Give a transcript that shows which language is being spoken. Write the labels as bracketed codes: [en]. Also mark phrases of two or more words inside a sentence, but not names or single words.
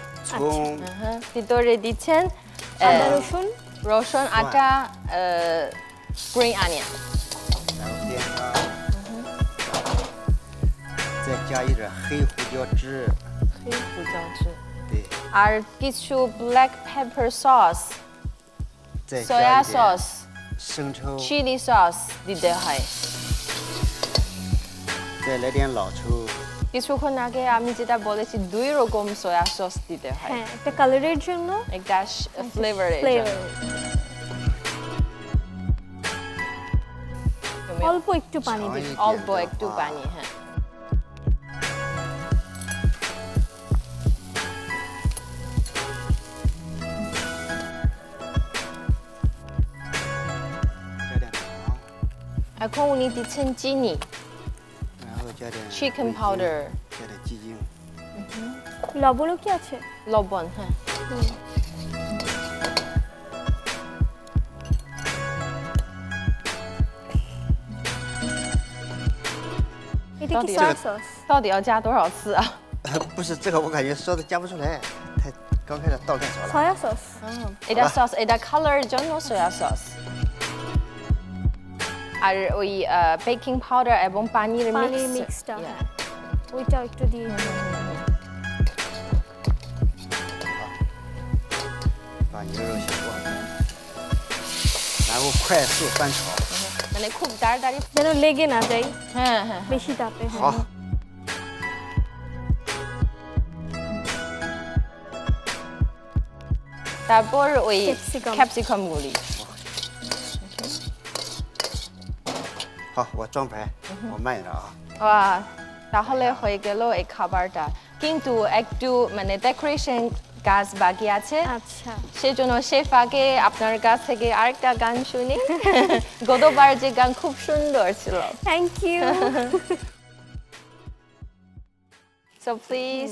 [zh] 葱、 [bn] ভিতরে দিচ্ছেন আদা রসুন রসুন আটা [en] green onion [zh] 然后煸它，再加一点黑胡椒汁， 对， [bn] আর কিছু [en] black pepper sauce [zh] 再 soya 加一点 sauce 生抽， [en] chili sauce [bn] দিতে হয় [zh] 再来点老抽， [bn] কিছুক্ষণ আগে আমি যেটা বলেছি 2 রকম [en] soya sauce [bn] দিতে হয় হ্যাঁ একটা কালারের জন্য একটা ফ্লেভারের ফ্লেভার জন্য অল্প একটু পানি দিই অল্প একটু পানি হ্যাঁ এখন উনি দিচ্ছেন চিনি [zh] 然后加点 chicken 味精 powder 加点鸡精， [bn] লবণও কি আছে লবণ হ্যাঁ এটা কি [en] soya sauce [zh] 到底要加多少次啊？不是这个，我感觉烧的加不出来，太刚开始倒太少了。 [en] soya sauce [bn] এটা সস এটা কালারের জন্য [en] soya sauce [bn] আর ওই [en] baking powder [bn] এবং পানির মিক্সটা [en] Yeah. [bn] হ্যাঁ ওইটাও একটু দিয়ে দিই। [zh] 把牛肉先过来，然后快速翻炒。 [bn] মানে খুব তাড়াতাড়ি যেন লেগে না যায় হ্যাঁ হ্যাঁ বেশি তাপে হ্যাঁ। [zh] 好， [bn] তারপর ওই Capsicum. ক্যাপসিকাম গুলি [zh] 好，我装盘，我慢一点啊。 [bn] তাহলে হয়ে গেল এই খাবারটা কিন্তু একটু মানে ডেকোরেশন কাজ বাকি আছে আচ্ছা সেজন্য শেফ আগে আপনার কাছ থেকে আরেকটা গান শুনি গতবার যে গান খুব সুন্দর ছিল [en] thank you so please